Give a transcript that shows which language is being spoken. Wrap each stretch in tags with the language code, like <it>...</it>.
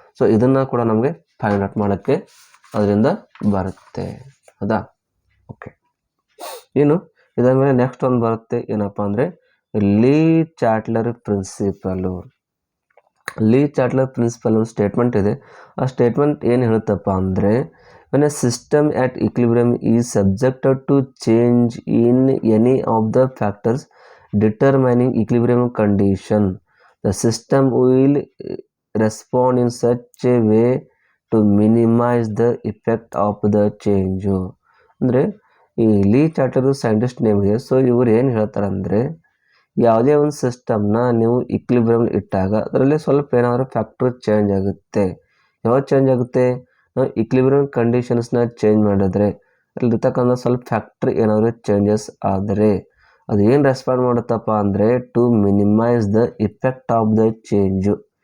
<kn>So ಇದನ್ನು ಕೂಡ ನಮಗೆ ಫೈಂಡ್ ಔಟ್ ಮಾಡೋಕ್ಕೆ ಅದರಿಂದ ಬರುತ್ತೆ. ಹೌದಾ, ಓಕೆ. ಇನ್ನು ಇದಾದಮೇಲೆ ನೆಕ್ಸ್ಟ್ ಒಂದು ಬರುತ್ತೆ ಏನಪ್ಪ ಅಂದರೆ ಲೀ ಚಾಟ್ಲರ್ ಪ್ರಿನ್ಸಿಪಲು. ಲೀ ಚಾಟ್ಲರ್ ಪ್ರಿನ್ಸಿಪಲ್ ಒಂದು ಸ್ಟೇಟ್ಮೆಂಟ್ ಇದೆ. ಆ ಸ್ಟೇಟ್ಮೆಂಟ್ ಏನು ಹೇಳುತ್ತಪ್ಪ ಅಂದರೆ</kn> <en>when a system at equilibrium is subjected to change in any of the factors determining equilibrium condition, the system will respond in such a way to minimize the effect of the change.</en> <kn>ಅಂದರೆ ಈ ಲೀ ಚಾಟ್ಲರ್ scientist name ಇದೆ. So ಇವರು ಏನು ಹೇಳ್ತಾರೆ ಅಂದರೆ ಯಾವುದೇ ಒಂದು ಸಿಸ್ಟಮ್ನ ನೀವು ಇಕ್ವಿಲಿಬ್ರಿಯಮ್ ಇಟ್ಟಾಗ ಅದರಲ್ಲಿ ಸ್ವಲ್ಪ ಏನಾದರೂ ಫ್ಯಾಕ್ಟರ್ ಚೇಂಜ್ ಆಗುತ್ತೆ. ಯಾವಾಗ ಚೇಂಜ್ ಆಗುತ್ತೆ, ನಾವು ಇಕ್ವಿಲಿಬ್ರಿಯಮ್ ಕಂಡೀಷನ್ಸ್ನ ಚೇಂಜ್ ಮಾಡಿದ್ರೆ ಅಲ್ಲಿರ್ತಕ್ಕಂಥ ಸ್ವಲ್ಪ ಫ್ಯಾಕ್ಟ್ರಿ ಏನಾದರೂ ಚೇಂಜಸ್ ಆದರೆ ಅದು ಏನು ರೆಸ್ಪಾಂಡ್ ಮಾಡುತ್ತಪ್ಪ ಅಂದರೆ</kn> <en>To minimize the effect of the change.</en>